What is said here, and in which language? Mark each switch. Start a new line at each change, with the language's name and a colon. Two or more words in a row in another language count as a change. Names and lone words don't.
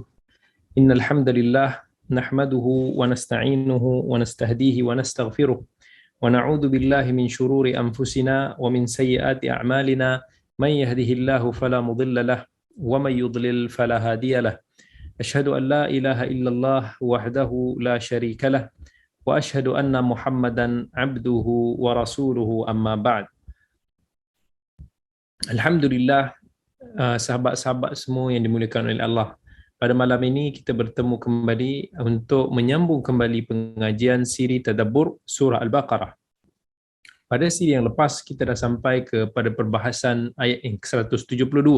Arabic: إن الحمد لله نحمده ونستعينه ونستهديه ونستغفره ونعوذ بالله من شرور أنفسنا ومن سيئات أعمالنا من يهده الله فلا مضل له ومن يضلل فلا هادي له. أشهد أن لا إله إلا الله وحده لا شريك له وأشهد أن محمدا عبده ورسوله أما بعد.
Malay: Alhamdulillah, sahabat-sahabat semua yang dimuliakan oleh Allah. Pada malam ini kita bertemu kembali untuk menyambung kembali pengajian siri tadabbur surah Al-Baqarah. Pada siri yang lepas kita dah sampai kepada perbahasan ayat yang ke-172.